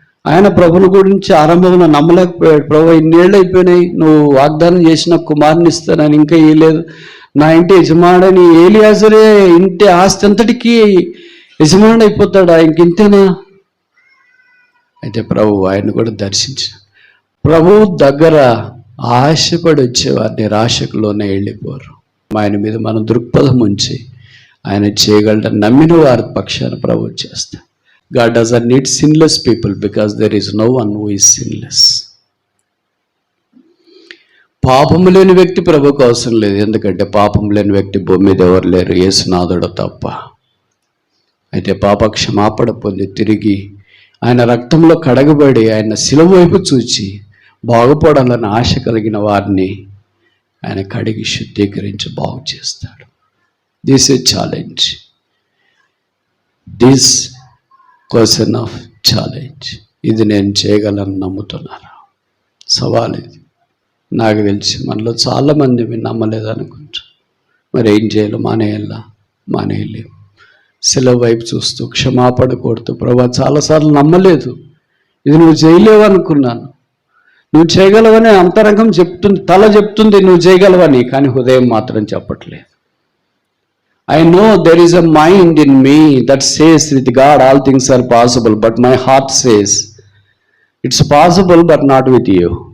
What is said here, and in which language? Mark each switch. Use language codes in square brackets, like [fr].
[te] ఆయన ప్రభుని గురించి ఆరంభంలో నమ్మలేకపోయాడు. ప్రభు ఇన్నేళ్ళు అయిపోయినాయి, నువ్వు వాగ్దానం చేసిన కుమారుని ఇస్తానని ఇంకా ఇవ్వలేదు, నా ఇంటి యజమాడని ఏలియాజరే ఇంటి ఆస్తి అంతటికీ యజమానుడు అయిపోతాడా, ఇంకింతేనా? అయితే ప్రభు ఆయన కూడా దర్శించిన. ప్రభు దగ్గర ఆశపడి వచ్చేవారు నిరాశకులోనే వెళ్ళిపోరు. ఆయన మీద మనం దృక్పథం ఉంచి ఆయన చేయగలడని నమ్మిన వారి పక్షాన ప్రభు చేస్తాడు. [en] God doesn't need sinless people because there is no one who is sinless. [te] పాపము లేని వ్యక్తి ప్రభుకు అవసరం లేదు, ఎందుకంటే పాపం లేని వ్యక్తి భూమి మీద ఎవరు లేరు, యేసునాథుడు తప్ప. అయితే పాప క్షమాపణ పొంది తిరిగి ఆయన రక్తంలో కడగబడి ఆయన శిలువ వైపు చూచి బాగుపడాలని ఆశ కలిగిన వారిని ఆయన కడిగి శుద్ధీకరించి బాగు చేస్తాడు. [en] This a challenge, this question of challenge. [te] ఇది నేను చేయగలను నమ్ముతున్నారా? సవాల్ ఇది. నాకు తెలిసి మనలో చాలామంది నమ్మలేదనుకుంటా. మరి ఏం చేయాలి? మానేయలేము. శిలువ వైపు చూస్తూ క్షమాపణ కోరుతూ, ప్రభా చాలాసార్లు నమ్మలేదు, ఇది నువ్వు చేయలేవు అనుకున్నాను, నువ్వు చేయగలవని అంతరంగం చెప్తుంది, తల చెప్తుంది నువ్వు చేయగలవని, కానీ హృదయం మాత్రం చెప్పట్లేదు. [en] I know there is a mind in me that says with God all things are possible, but my heart says it's possible but not with you.